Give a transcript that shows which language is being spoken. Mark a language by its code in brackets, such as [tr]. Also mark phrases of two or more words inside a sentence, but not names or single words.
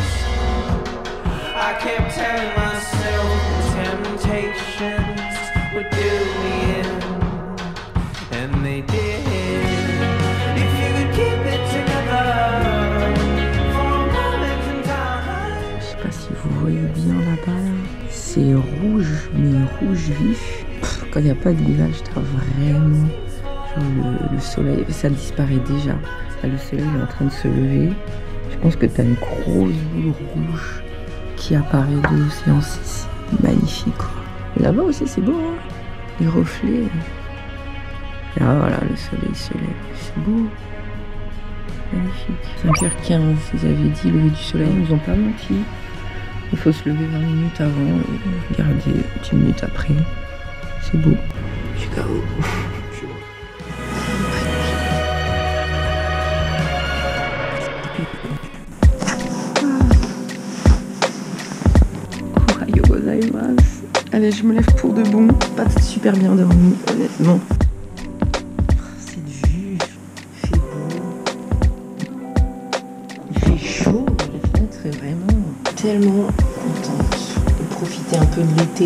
[en] I kept telling myself the temptations would do me in, and they did. If you could keep it together for a moment in time. [fr] Je sais pas si vous voyez bien là-bas. C'est rouge, mais rouge vif. Quand il n'y a pas de nuages, t'as vraiment le soleil, ça disparaît déjà. Là, le soleil est en train de se lever. Je pense que t'as une grosse boule rouge qui apparaît de l'océan. C'est magnifique, quoi. Et là-bas aussi, c'est beau, hein, les reflets. Et là, voilà, le soleil se lève. C'est beau. Magnifique. 5h15, ils avaient dit lever du soleil, ils nous ont pas menti. Il faut se lever 20 minutes avant et regarder 10 minutes après. C'est beau. Je suis KO. [ja] おはようございます. [fr] Allez, je me lève pour de bon. Pas super bien dormi, honnêtement. Cette vue, il fait beau. Il fait chaud. La fenêtre est vraiment tellement contente de profiter un peu de l'été.